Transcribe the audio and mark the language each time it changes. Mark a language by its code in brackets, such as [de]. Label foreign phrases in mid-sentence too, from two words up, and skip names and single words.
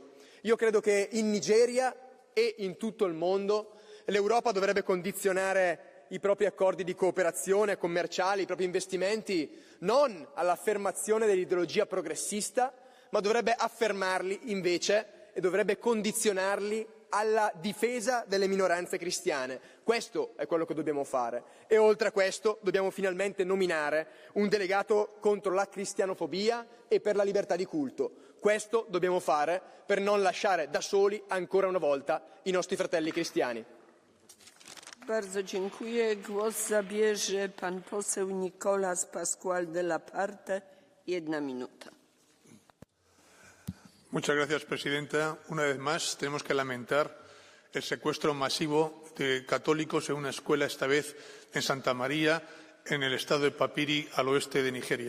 [it] Io credo che in Nigeria e in tutto il mondo l'Europa dovrebbe condizionare i propri accordi di cooperazione commerciali, i propri investimenti, non all'affermazione dell'ideologia progressista, ma dovrebbe affermarli invece e dovrebbe condizionarli alla difesa delle minoranze cristiane. Questo è quello che dobbiamo fare. E oltre a questo dobbiamo finalmente nominare un delegato contro la cristianofobia e per la libertà di culto. Questo dobbiamo fare per non lasciare da soli ancora una volta i nostri fratelli cristiani. [pl] Bardzo dziękuję. Głos zabierze pan poseł Nicolas Pascual de la Parte, 1 minuta. [es] Muchas gracias, presidenta. Una vez más, tenemos que lamentar el secuestro masivo de católicos en una escuela, esta vez en Santa María, en el estado de Papiri, al oeste de Nigeria.